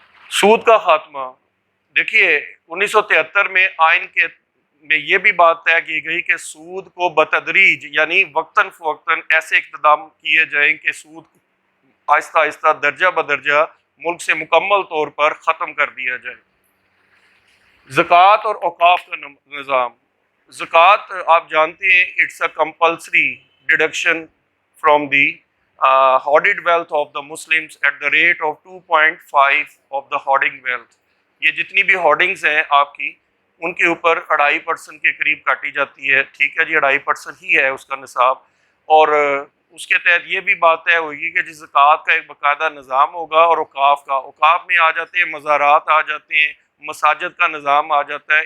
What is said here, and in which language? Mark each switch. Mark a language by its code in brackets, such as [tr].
[ur] سود کا خاتمہ، دیکھیے 1973 میں آئین کے میں یہ بھی بات طے کی گئی کہ سود کو بتدریج یعنی وقتاً فوقتاً ایسے اقتدام کیے جائیں کہ سود آہستہ آہستہ درجہ بدرجہ ملک سے مکمل طور پر ختم کر دیا جائے. زکوٰۃ اور اوقاف کا نظام. زکوٰۃ آپ جانتے ہیں [en] It's a compulsory deduction from the hoarded wealth of the Muslims at the rate of 2.5 of the hoarding wealth. [ur] یہ جتنی بھی ہارڈنگز ہیں آپ کی ان کے اوپر 2.5% کے قریب کاٹی جاتی ہے. ٹھیک ہے جی 2.5% ہی ہے اس کا نصاب، اور اس کے تحت یہ بھی بات طے ہوگی کہ جس زکوٰۃ کا ایک باقاعدہ نظام ہوگا، اور اوقاف کا، اوقاف میں آ جاتے ہیں مزارات، آ جاتے ہیں مساجد کا نظام آ جاتا ہے.